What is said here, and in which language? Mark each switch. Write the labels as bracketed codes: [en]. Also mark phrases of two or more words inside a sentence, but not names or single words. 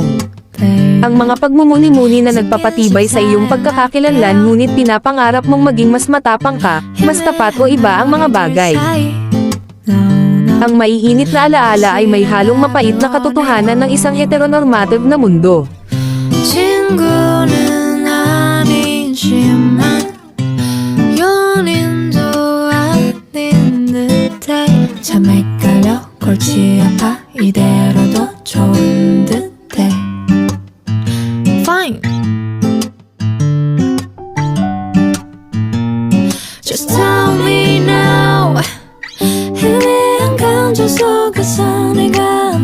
[tl] Ang mga pagmumuni-muni na nagpapatibay sa iyong pagkakakilanlan ngunit pinapangarap mong maging mas matapang ka, mas tapat o iba ang mga bagay. Ang maiinit na alaala ay may halong mapait na katotohanan ng isang heteronormative na mundo. [ko] 참 헷갈려 골치 아파 이대로도 좋은 듯해 [en] Fine Just tell me now [ko] 애매한 감정 속에서 내가